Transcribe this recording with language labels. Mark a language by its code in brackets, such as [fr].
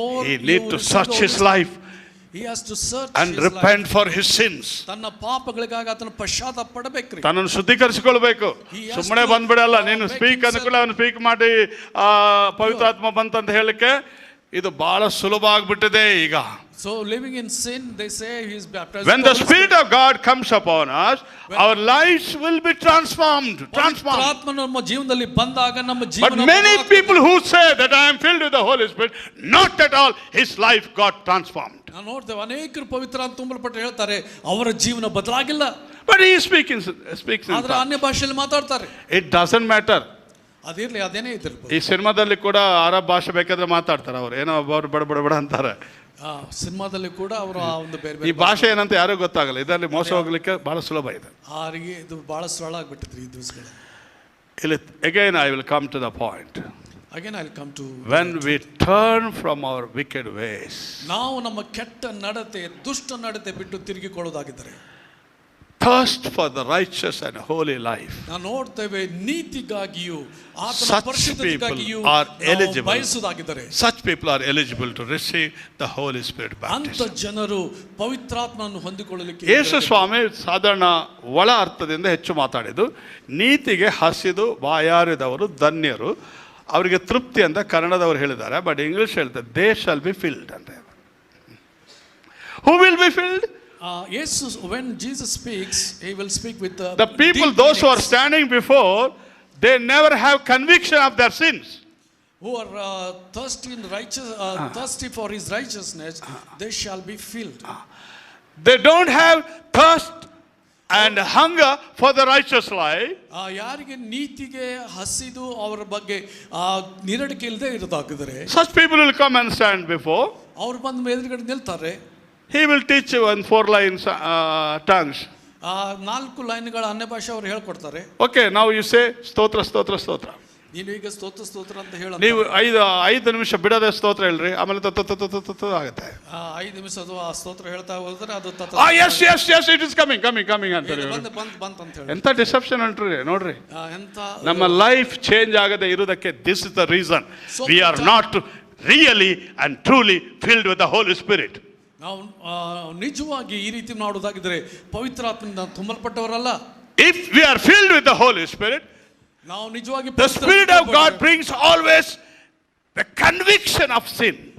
[en] He need to search his life. He has to search and his repent life. for his sins. [kn] ತನ್ನ ಪಾಪಗಳಿಗಾಗಿ ಆತನ ಪಶ್ಚಾತ್ತಾಪ ಪಡಬೇಕ್ರಿ. ತನ್ನನ್ನು ಶುದ್ಧೀಕರಿಸಿಕೊಳ್ಬೇಕು. ಸುಮ್ಮನೆ ಬಂದ್ಬಿಡಲ್ಲ. ನೀನು ಸ್ಪೀಕ್ ಅನ್ಕೊಳ್ಳಿ ಅವನು ಸ್ಪೀಕ್ ಮಾಡಿ ಪವಿತ್ರಾತ್ಮ ಬಂತಂತ ಹೇಳಿಕ್ಕೆ ಇದು ಬಹಳ ಸುಲಭ ಆಗ್ಬಿಟ್ಟಿದೆ ಈಗ. [en] So living in sin, they say he is baptized. When the Spirit of God comes upon us, our lives will be transformed. [kn] ಆತ್ಮನು ನಮ್ಮ ಜೀವನದಲ್ಲಿ ಬಂದಾಗ ನಮ್ಮ ಜೀವನ. [en] But many people who say that I am filled with the Holy Spirit, not at all his life got transformed. [kn] ನಾನು ನೋಡ್ತೇವೆ ಅನೇಕರು ಪವಿತ್ರಾತ್ಮ ತುಂಬಲ್ಪಟ್ಟು ಹೇಳ್ತಾರೆ ಅವರ ಜೀವನ ಬದಲಾಗಿಲ್ಲ. [en] But he speaks in [kn] ಆದ್ರೆ ಅನ್ಯ ಭಾಷೆಯಲ್ಲಿ ಮಾತಾಡ್ತಾರೆ. [en] It doesn't matter. [kn] ಅದಿರ್ಲಿ ಅದೇನೇ ಇದ್ದಿರ್ಬೋದು. ಈ ಸಿನಿಮಾದಲ್ಲಿ ಕೂಡ ಅರಬ್ ಭಾಷೆ ಬೇಕಾದ್ರೆ ಮಾತಾಡ್ತಾರೆ. ಅವ್ರು ಏನೋ ಒಬ್ಬರು ಬಡ ಅಂತಾರೆ. ಸಿನಿಮಾದಲ್ಲಿ ಕೂಡ ಅವರು ಆ ಒಂದು ಬೇರೆ ಈ ಭಾಷೆ ಏನಂತ ಯಾರಿಗೂ ಗೊತ್ತಾಗಲ್ಲ. ಇದರಲ್ಲಿ ಮೋಸ ಹೋಗ್ಲಿಕ್ಕೆ ಬಹಳ ಸುಲಭ ಇದೆ. ಅವರಿಗೆ ಇದು ಬಹಳ ಸರಳ ಆಗ್ಬಿಟ್ಟಿದ್ರಿ ಈ ದಿವಸಗಳಲ್ಲಿ. [en] Again I will come to the point. Again I'll come to when we turn from our wicked ways. [kn] ನಾವು ನಮ್ಮ ಕೆಟ್ಟ ನಡತೆ ದುಷ್ಟ ನಡತೆ ಬಿಟ್ಟು ತಿರುಗಿಕೊಳ್ಳೋದಾಗಿದ್ದರೆ. [en] Thirst for the righteous and holy life. [kn] ನಾವು ನೋಡ್ತೇವೆ ನೀತಿಗಾಗಿಯೂ ಆತನ ಪರಿಶುದ್ಧತೆಗಾಗಿಯೂ ಬಯಸುವುದಾಗಿದ್ದರೆ. [en] Such people are eligible to receive the Holy Spirit baptism. [kn] ಅಂತ ಜನರು ಪವಿತ್ರಾತ್ಮನನ್ನು ಹೊಂದಿಕೊಳ್ಳಲಿಕ್ಕೆ. ಯೇಸು ಸ್ವಾಮಿ ಸಾಧಾರಣ ಒಳ ಅರ್ಥದಿಂದ ಹೆಚ್ಚು ಮಾತಾಡಿದ್ದು ನೀತಿಗೆ ಹಸಿದು ಬಾಯಾರಿದವರು ಧನ್ಯರು, ಅವರಿಗೆ ತೃಪ್ತಿ ಅಂತ ಕನ್ನಡದವರು ಹೇಳಿದ್ದಾರೆ. [en] but [kn] ಇಂಗ್ಲಿಷ್ ಹೇಳ್ತಾರೆ [en] They shall be filled ಅಂತ. Who will be filled? Jesus, when Jesus speaks, he will speak with the people, those who are standing before, they never have conviction of their sins. Who are thirsty for his righteousness, they shall be filled. They don't have thirst and hunger for the righteous life. [kn] ಯಾರಿಗೆ ನೀತಿಗೆ ಹಸಿದು ಅವರ ಬಗ್ಗೆ ನಿರಡಿಕೆ ಇಲ್ಲದೆ ಇರೋದಾಗಿದ್ದಾರೆ. [en] Such people will come and stand before. [kn] ಅವರು ಬಂದು ಎದುರುಗಡೆ ನಿಲ್ತಾರೆ. [en] He will teach you in 4 lines tongues. [kn] 4 ಲೈನ್ಗಳ ಅನ್ಯ ಭಾಷೆ ಅವರು ಹೇಳ್ಕೊಡ್ತಾರೆ. [en] Okay, now you say [kn] ಸ್ತೋತ್ರ ಸ್ತೋತ್ರ ಸ್ತೋತ್ರ. ನೀವು ಈಗ ಸ್ತೋತ್ರ ಸ್ತೋತ್ರ ಅಂತ ಹೇಳ. ನೀವು 5 ನಿಮಿಷ ಬಿಡದೆ ಸ್ತೋತ್ರ ಹೇಳ್ರಿ, ಆಮೇಲೆ ಆಗುತ್ತೆ. 5 ನಿಮಿಷ ಅದು ಆ ಸ್ತೋತ್ರ ಹೇಳ್ತಾ ಹೋದ್ರೆ ಅದು [en] yes it is coming [kn] ಅಂತಾರೆ. ಬಂತ ಅಂತ ಹೇಳಿ ಎಂತ ಡಿಸೆಪ್ಷನ್ ಅಂಟ್ರಿ ನೋಡ್ರಿ. ಎಂತ ನಮ್ಮ ಲೈಫ್ ಚೇಂಜ್ ಆಗದೆ ಇರುವುದಕ್ಕೆ [en] this is the reason we are not really and truly filled with the Holy Spirit. [kn] ನಾವು ನಿಜವಾಗಿ ಈ ರೀತಿ ಮಾಡುವುದಾಗಿದ್ರೆ ಪವಿತ್ರಾತ್ಮನಿಂದ ತುಂಬಲ್ಪಟ್ಟವರಲ್ಲ. [en] If we are filled with the Holy Spirit, [kn] ನಾವು ನಿಜವಾಗಿ [en] the Spirit of God brings always the conviction of sin.